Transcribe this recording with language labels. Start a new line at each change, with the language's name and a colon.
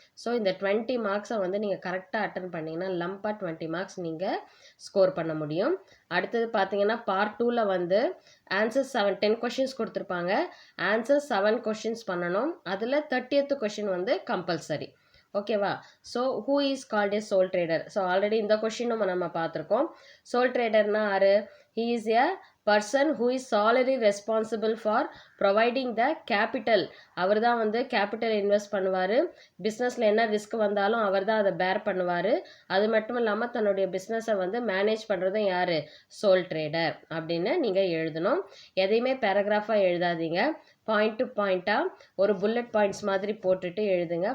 Tamil: So இந்த 20 மார்க்ஸை வந்து நீங்கள் கரெக்டாக அட்டன் பண்ணிங்கன்னா லம்பாக 20 மார்க்ஸ் நீங்கள் ஸ்கோர் பண்ண முடியும். அடுத்தது பார்த்தீங்கன்னா பார்ட் 2ல் வந்து ஆன்சர்ஸ் 10 கொஷின்ஸ் கொடுத்துருப்பாங்க. ஆன்சர்ஸ் 7 கொஷின்ஸ் பண்ணணும். அதில் 30th கொஷின் வந்து கம்பல்சரி. ஓகேவா?
English: So who is called a sole trader. So already
Tamil: இந்த கொஷினும் நம்ம பார்த்துருக்கோம். சோல் ட்ரேடர்னா யாரு?
English: He is a person who is solely responsible for providing the capital.
Tamil: அவர் தான் வந்து கேபிட்டல் இன்வெஸ்ட் பண்ணுவார். பிஸ்னஸில் என்ன ரிஸ்க் வந்தாலும் அவர் தான் அதை பேர் பண்ணுவார். அது மட்டும் இல்லாமல் தன்னுடைய பிஸ்னஸை வந்து மேனேஜ் பண்ணுறதும் யார்? சோல் ட்ரேடர் அப்படின்னு நீங்கள் எழுதணும். எதையுமே பேராகிராஃபாக எழுதாதீங்க. பாயிண்ட் டு பாயிண்ட்டாக ஒரு புல்லட் பாயிண்ட்ஸ் மாதிரி போட்டுட்டு எழுதுங்க.